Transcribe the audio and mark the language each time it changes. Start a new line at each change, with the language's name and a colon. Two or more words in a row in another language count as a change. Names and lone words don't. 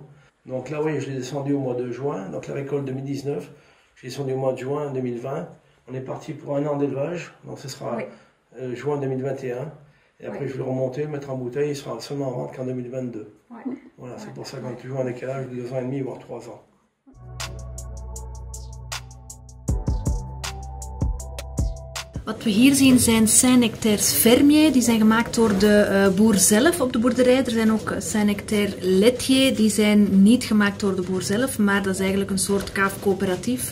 French: Donc là oui, je l'ai descendu au mois de juin, donc la récolte 2019. Je l'ai descendu au mois de juin 2020. On est parti pour un an d'élevage, donc ce sera juin 2021. Et après je vais le remonter, le mettre en bouteille, il sera seulement en vente qu'en 2022. Voilà, c'est pour ça qu'on a toujours un décalage de 2 ans et demi, voire 3 ans.
Dutch: Wat we hier zien zijn Saint-Nectaires fermiers, die zijn gemaakt door de boer zelf op de boerderij. Er zijn ook Saint-Nectaires laitiers, die zijn niet gemaakt door de boer zelf, maar dat is eigenlijk een soort kaafcoöperatief.